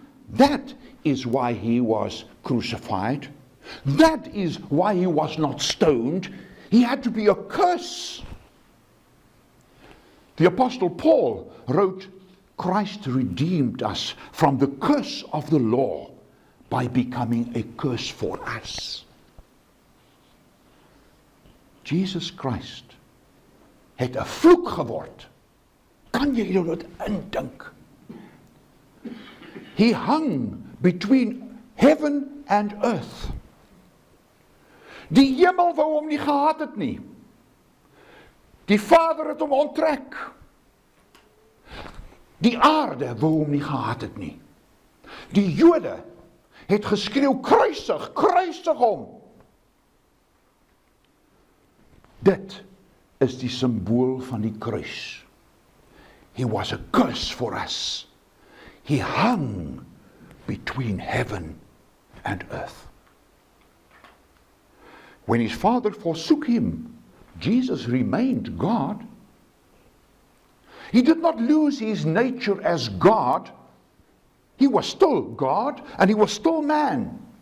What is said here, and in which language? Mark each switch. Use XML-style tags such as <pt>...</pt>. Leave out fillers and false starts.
<en>That is why he was crucified. That is why he was not stoned. He had to be a curse. The Apostle Paul wrote, Christ redeemed us from the curse of the law by becoming a curse for us.</en> <af>Jesus Christ het 'n vloek geword. Kan jy dit indink?</af> <en>He hung between heaven and earth.</en> <af>Die hemel wou hom nie gehad het nie. Die Vader het hom onttrek. Die aarde wou hom nie gehad het nie. Die Jode het geskreeu, kruisig, kruisig hom. Dit is die symbool van die kruis.</af> <en>He was a curse for us. He hung between heaven and earth. When his Father forsook him, Jesus remained God. He did not lose his nature as God. He was still God and he was still man.</en>